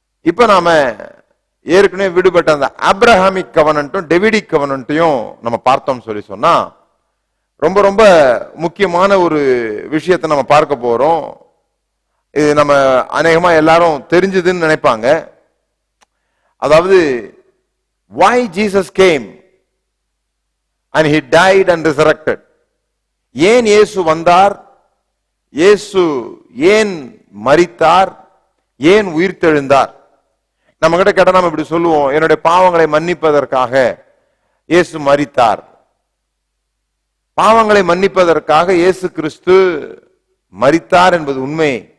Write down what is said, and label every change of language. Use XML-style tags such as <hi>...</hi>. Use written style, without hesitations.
<ta>இப்ப நாம ஏற்கனவே விடுபட்ட அந்த ஆப்ரஹாமிக் கவனன்ட்டும் டேவிடிக் கவனன்ட்டையும் நம்ம பார்த்தோம் சொல்லி சொன்னா, ரொம்ப ரொம்ப முக்கியமான ஒரு விஷயத்தை நம்ம பார்க்க போறோம். இது நம்ம அநேகமா எல்லாரும் தெரிஞ்சதுன்னு நினைப்பாங்க. அதாவது,</ta> <en>why Jesus came and he died and resurrected.</en> <ta>ஏன் இயேசு வந்தார், இயேசு ஏன் மரித்தார், ஏன் உயிர்த்தெழுந்தார். நம்ம கிட்ட கேட்டா நம்ம இப்படி சொல்லுவோம், என்னுடைய பாவங்களை மன்னிப்பதற்காக இயேசு மரித்தார். பாவங்களை மன்னிப்பதற்காக இயேசு கிறிஸ்து மரித்தார் என்பது உண்மை.</ta>